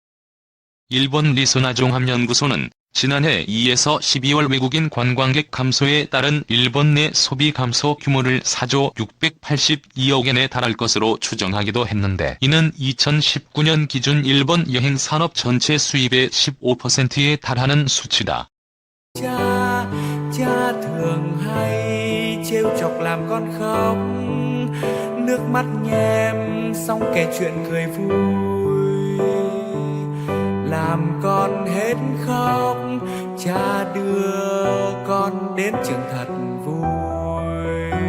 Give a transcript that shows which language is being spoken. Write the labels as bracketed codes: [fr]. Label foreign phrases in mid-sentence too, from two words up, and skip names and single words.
[ko] 일본 리소나 종합연구소는 지난해 2에서 12월 외국인 관광객 감소에 따른 일본 내 소비 감소 규모를 4조 682억엔에 달할 것으로 추정하기도 했는데 이는 2019년 기준 일본 여행 산업 전체 수입의 15%에 달하는 수치다. [vi] Cha thường hay trêu chọc làm con khóc, nước mắt nhem xong kể chuyện cười vui, làm con hết khóc, cha đưa con đến trường thật vui.